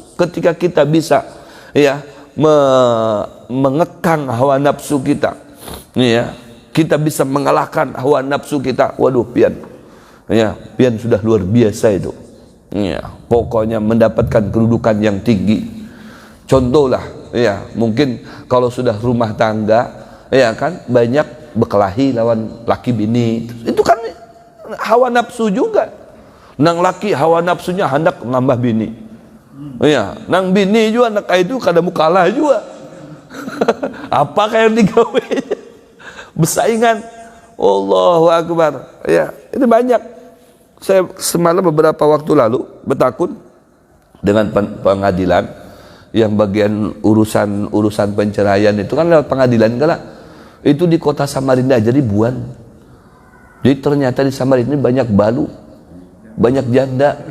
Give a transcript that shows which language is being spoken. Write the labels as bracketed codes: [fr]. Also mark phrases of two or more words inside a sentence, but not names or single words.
[id] Ketika kita bisa ya mengekang hawa nafsu kita, ya, kita bisa mengalahkan hawa nafsu kita. Waduh, pian. Ya, pian sudah luar biasa itu. Ya, pokoknya mendapatkan kedudukan yang tinggi. Contohlah, ya, mungkin kalau sudah rumah tangga, ya kan, banyak berkelahi lawan laki bini. Itu kan hawa nafsu juga. [bjn] Nang laki hawa nafsunya hendak nambah bini. Ya, nang bini juga anak itu kada mau kalah juga. Apakah yang digawe? Bersaingan. [ar] الله أكبر. [id] Ya, itu banyak. Saya semalam beberapa waktu lalu bertakun dengan pengadilan. Yang bagian urusan penceraian itu kan lewat pengadilan kala. Itu di kota Samarinda aja ribuan. Jadi ternyata di Samarinda ini banyak balu, banyak janda.